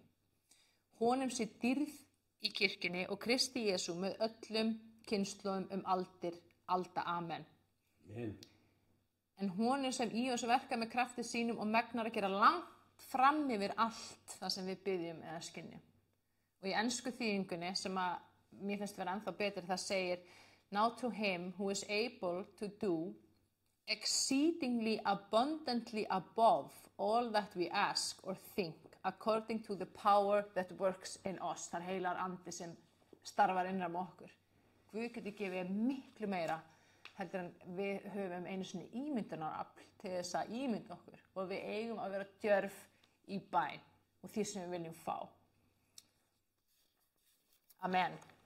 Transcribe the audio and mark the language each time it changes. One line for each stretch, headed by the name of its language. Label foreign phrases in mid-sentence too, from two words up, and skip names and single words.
Icelandic: Honum sé dýrð í kirkjunni og Kristi Jesú með öllum kynslóðum alda. Amen. Amen. En honum sem í oss verkar með krafti sínum og megnar að gera langt fram yfir allt það sem við biðjum eða skynjum. Og í ensku þýðingunni sem að mér finnst vera ennþá betur, það segir
English: Now to him who is able to do exceedingly abundantly above all that we ask or think according to the power that works in us.
Icelandic: Það heilar andi sem starfar innra með okkur. Guð getur gefið miklu meira heldur en við höfum einu sinni ímyndunarafl til þess að ímynda okkur og við eigum að vera djörf í bæn og því sem við viljum fá. Amen.